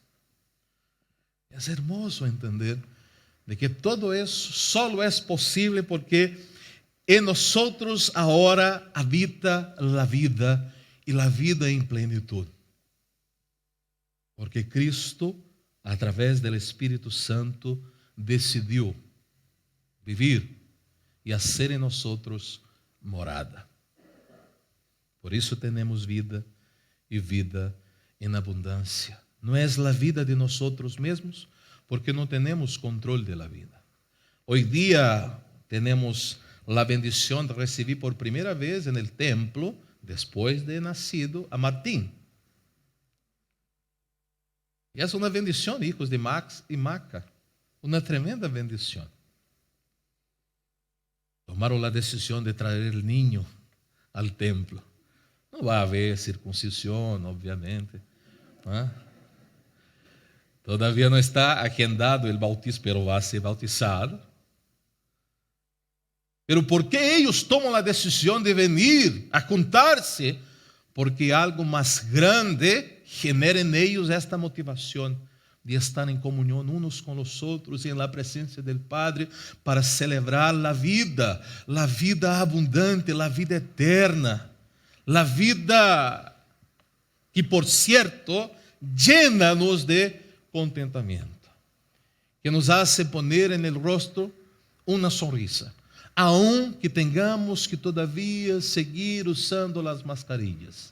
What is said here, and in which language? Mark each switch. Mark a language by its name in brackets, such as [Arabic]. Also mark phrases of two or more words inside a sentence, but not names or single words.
[Spanish] Es hermoso entender de que todo eso solo es posible porque en nosotros ahora habita la vida y la vida en plenitud. Porque Cristo, a través del Espíritu Santo, decidiu vivir e hacer em nosotros morada. [Portuguese] Por isso temos vida e vida em abundância. Não é a vida de nosotros mesmos, porque não temos controle [Spanish] de la vida. Hoy día [Portuguese] temos a bendição de receber por primeira vez [Spanish] en el templo, [Portuguese] depois de nacido, a Martín. E essa é uma bendição, hijos de Max e Maca. Uma tremenda bendição. Tomaram a decisão de trazer o [Spanish] niño al templo. [Portuguese] Não vai haver circuncisão, obviamente. ¿Ah? Todavía não está agendado o bautismo, pero vai ser bautizado. Pero ¿por que eles tomam a decisão de venir a juntar-se? [Spanish] Porque algo mais grande genera en ellos esta motivación de estar en comunión unos con los otros y en la presencia del Padre para celebrar la vida abundante, la vida eterna, la vida que, por cierto, llena-nos de contentamiento, que nos hace poner en el rostro una sonrisa, aunque tengamos que todavía seguir usando las mascarillas.